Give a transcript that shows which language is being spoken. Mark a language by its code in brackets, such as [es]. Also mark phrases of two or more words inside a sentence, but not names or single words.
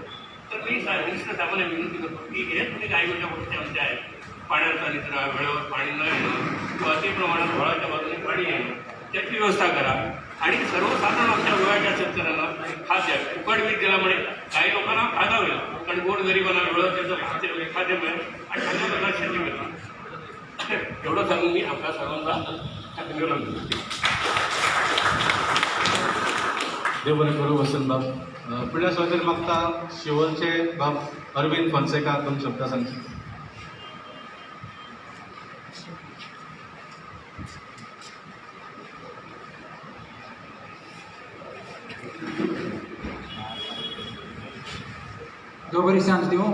[mr] तर मी मिनिस्टर साहेबांना विनंती करतो की हे तुम्ही काही गोष्टी आमच्या आहेत, पाण्याचा निचरा, वेळेवर पाणी न येणं किंवा अति प्रमाणात फळाच्या बाजूने पाणी येणं त्याची व्यवस्था करा. आणि सर्वसाधारण आमच्या गोव्याच्या शेतकऱ्यांना खाद्य फुकट वीज दिल्यामुळे काही लोकांना फायदा होईल, कारण गोड गरिबांना वेळेवर त्याचं खाद्य मिळेल आणि चांगल्या प्रकारे शेती मिळेल. एवढं सांगून मी आपल्या सर्वांचा धन्यवाद देतो. [kok] देव बरें करूं वसंतबाब. फुडल्या सुवातेर मागता शिवोलचे बाब अरविंद फॉन्सेका 2 शब्द सांगचे. देव बरी सांज दिवं.